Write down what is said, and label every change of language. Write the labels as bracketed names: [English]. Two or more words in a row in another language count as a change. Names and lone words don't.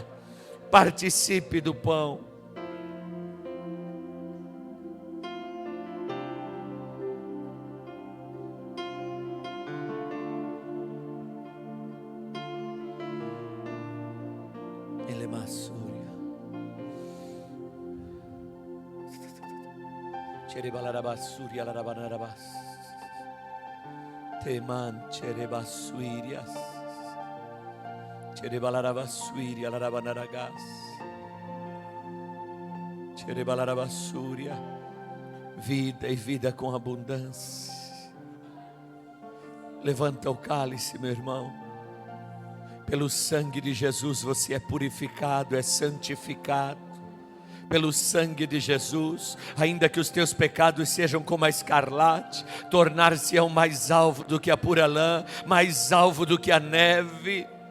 [Portuguese] Participe do pão. Ele é maçúria. Cherebalarabasuria larabanarabas. Teman cherebasuirias. Cherebalarabasuria larabanaragas. Cherebalarabasuria. Vida e vida com abundância. Levanta o cálice, meu irmão. Pelo sangue de Jesus você é purificado, é santificado. Pelo sangue de Jesus, ainda que os teus pecados sejam como a escarlate, tornar-se-ão mais alvo do que a pura lã, mais alvo do que a neve.